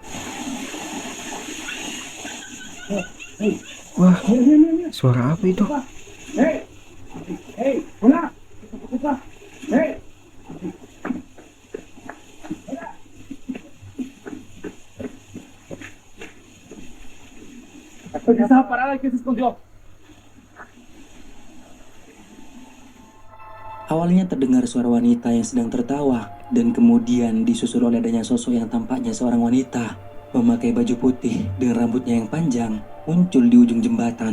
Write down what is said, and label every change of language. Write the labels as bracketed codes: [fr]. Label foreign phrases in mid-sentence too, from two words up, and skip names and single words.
[id] Wah, suara apa itu? [es] Esa parada que se escondió. [id] Awalnya terdengar suara wanita yang sedang tertawa, dan kemudian disusul oleh adanya sosok yang tampaknya seorang wanita memakai baju putih dengan rambutnya yang panjang muncul di ujung jembatan.